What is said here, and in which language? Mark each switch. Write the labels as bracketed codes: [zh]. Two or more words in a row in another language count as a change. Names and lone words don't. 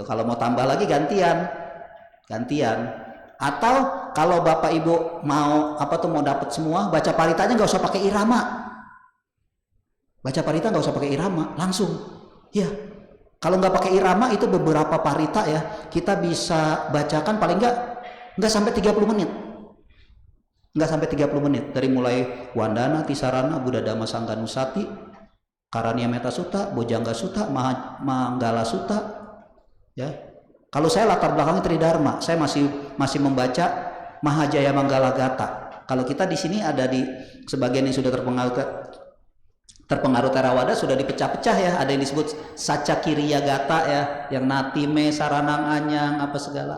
[id] Kalau mau tambah lagi gantian. Atau kalau Bapak Ibu mau mau dapat semua, baca Paritanya nggak usah pakai irama. Baca Parita nggak usah pakai irama, langsung. Ya. Kalau nggak pakai irama itu beberapa Parita ya, kita bisa bacakan paling nggak sampai 30 menit. Nggak sampai 30 menit. Dari mulai Wandana, Tisarana, Buddha Dhamma Sangga Nusati, Karaniya Metta Sutta, Bojjhanga Sutta, Manggala Sutta. Ya. Kalau saya latar belakangnya Tridharma, saya masih membaca Mahajaya Manggala Gata. Kalau kita di sini ada di sebagian yang sudah terpengaruh Theravada sudah dipecah-pecah ya, ada yang disebut Saccakiriya Gata ya, yang [pi] Natime, Saranang Anyang [id] apa segala.